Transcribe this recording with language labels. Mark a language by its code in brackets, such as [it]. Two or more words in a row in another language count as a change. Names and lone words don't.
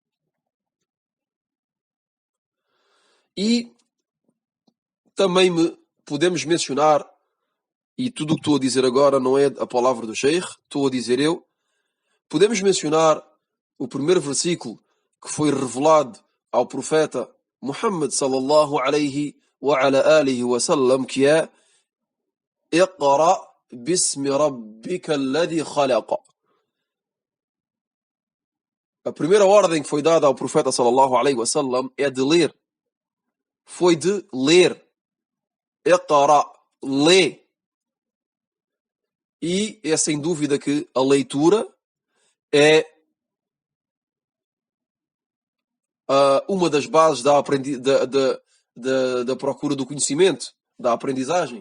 [pt] E também podemos mencionar, e tudo o que estou a dizer agora não é a palavra do Sheikh, estou a dizer eu, podemos mencionar o primeiro versículo que foi revelado ao profeta Muhammad [ar] صلى الله عليه وعلى آله وسلم, que é اقرأ باسم ربك الذي خلق. [pt] A primeira ordem que foi dada ao profeta [ar] صلى الله عليه وسلم [pt] é de ler. Foi de ler. Iqra, lê. E é sem dúvida que a leitura é uma das bases da procura do conhecimento, da aprendizagem.